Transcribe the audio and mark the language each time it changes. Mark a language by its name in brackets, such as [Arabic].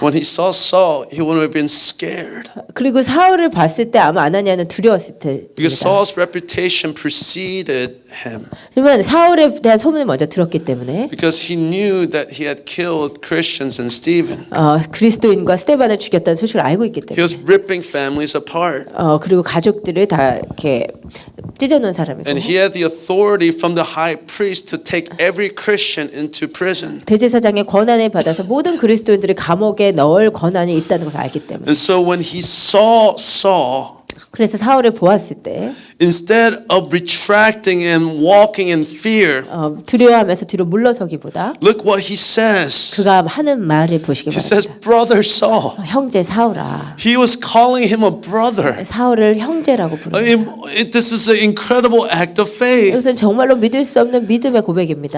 [English] When he saw Saul, he would have been scared. [Korean] 그리고 사울을 봤을 때 아마 아나니아는 두려웠을 [English] Because [Korean] 테입니다. [English] Saul's reputation preceded him. [Korean] 그러면 사울에 대한 소문을 먼저 들었기 때문에 [English] Because he knew that he had killed Christians and Stephen. [Korean] 그리스도인과 스테반을 죽였다는 소식을 알고 있기 [English] He [Korean] 때문에 [English] was ripping families apart. [Korean] 그리고 가족들을 다 이렇게 찢어놓은 사람이고 [English] And he had the authority from the high priest to take every Christian into prison. [Korean] 대제사장의 권한을 받아서 모든 그리스도인들을 감옥에 넣을 권한이 있다는 것을 알기 때문에 [English] And so when he saw Saul, [Korean] 그래서 사울을 보았을 때 [English] instead of retracting and walking in fear, [Korean] 두려워하면서 뒤로 물러서기보다 [English] look what he says. [Korean] 그가 하는 말을 보시기 [English] He says, [Korean] 바랍니다. [English] brother Saul. [Korean] 형제 사울아. [English] He was calling him a brother. [Korean] 사울을 형제라고 부릅니다. [English] This is an incredible act of faith. [Korean] 이것은 정말로 믿을 수 없는 믿음의 고백입니다.